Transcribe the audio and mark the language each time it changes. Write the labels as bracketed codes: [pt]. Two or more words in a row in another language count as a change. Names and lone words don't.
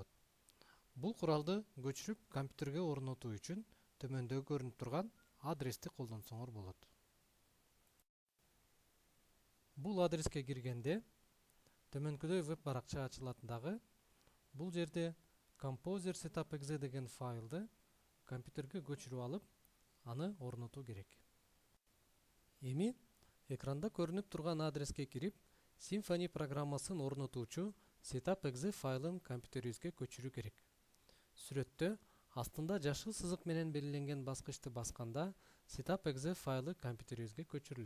[ky] Бул куралды көчүрүп компьютерге орнотуу үчүн төмөндө көрүнүп турган адрести колдонсоңор болот. Бул адреске киргенде төмөнкүдөй веб баракча ачылат дагы. Бул жерде Composer setup.exe деген файлды компьютерге көчүрүп алып, аны орнотуу керек. Эми экранда көрүнүп турган адреске кирип, Symfony программасын орнотуучу setup.exe файлын компьютерибизге көчүрүү керек. Сүрөттө астында жашыл сызык менен белгиленген баскычты басканда setup.exe файлы компьютерибизге көчүрүлөт.